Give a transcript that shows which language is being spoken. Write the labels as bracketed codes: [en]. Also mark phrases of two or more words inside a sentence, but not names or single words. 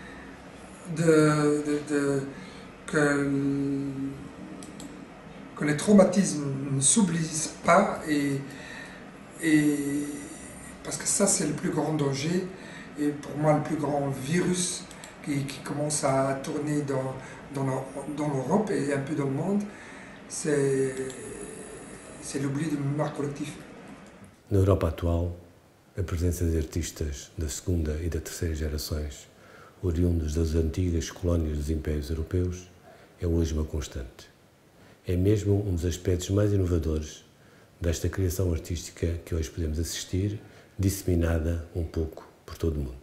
[fr] que les traumatismes ne s'oublient pas, et parce que ça c'est le plus grand danger, et pour moi le plus grand virus qui commence à tourner dans l'Europe et un peu dans le monde, c'est l'oubli de mémoire collective. [pt] Na Europa atual, a presença de artistas da segunda e da terceira gerações, oriundos das antigas colónias dos impérios europeus, é hoje uma constante. É mesmo um dos aspectos mais inovadores desta criação artística que hoje podemos assistir, disseminada um pouco por todo o mundo.